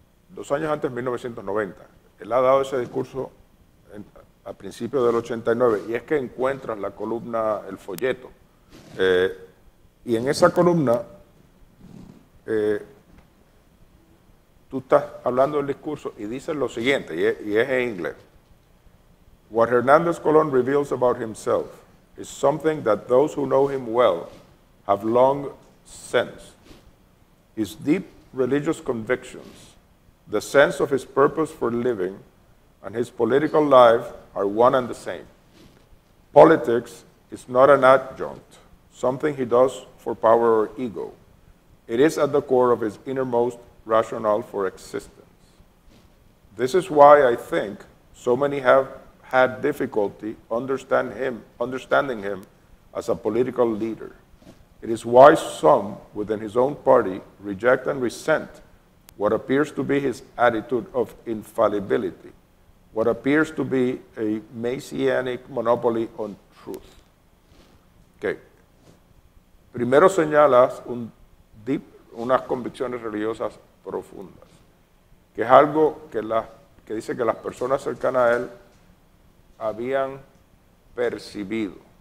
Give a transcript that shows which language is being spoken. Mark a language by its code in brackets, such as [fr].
[es] 2 años antes, en 1990. Él ha dado ese discurso a principios del 89, y es que encuentras la columna, el folleto. Y en esa columna, tú estás hablando del discurso y dices lo siguiente, y es en inglés. [en] What Hernández Colón reveals about himself is something that those who know him well have long sensed. His deep religious convictions, the sense of his purpose for living, and his political life are one and the same. Politics is not an adjunct, something he does for power or ego. It is at the core of his innermost rationale for existence. This is why I think so many have had difficulty understanding him as a political leader. It is why some within his own party reject and resent what appears to be his attitude of infallibility, what appears to be a messianic monopoly on truth. Okay. [es] Primero señalas unas convicciones religiosas profundas, que es algo que dice que las personas cercanas a él habían percibido.